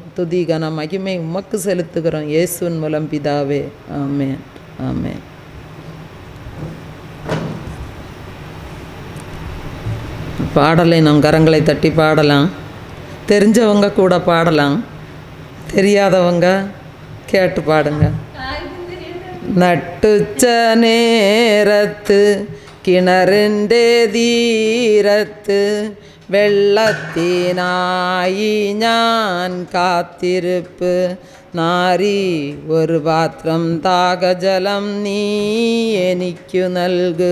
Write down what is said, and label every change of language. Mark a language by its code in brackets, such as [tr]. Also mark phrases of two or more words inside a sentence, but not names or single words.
[ta] துதி கன மகிமை உமக்கு செலுத்துகிறோம். இயேசுவின் மூலம் பிதாவே, ஆமென், ஆமென். பாடலை நம் கரங்களை தட்டி பாடலாம். தெரிஞ்சவங்க கூட பாடலாம், தெரியாதவங்க கேட்டு பாடுங்க. [ml] നട്ടുച്ച നേരത്ത് കിണറിൻ്റെ തീരത്ത് വെള്ളത്തിനായി ഞാൻ കാത്തിരിപ്പ് നാരി ഒരു പാത്രം ദാഹജലം നീ എനിക്കു നൽകു.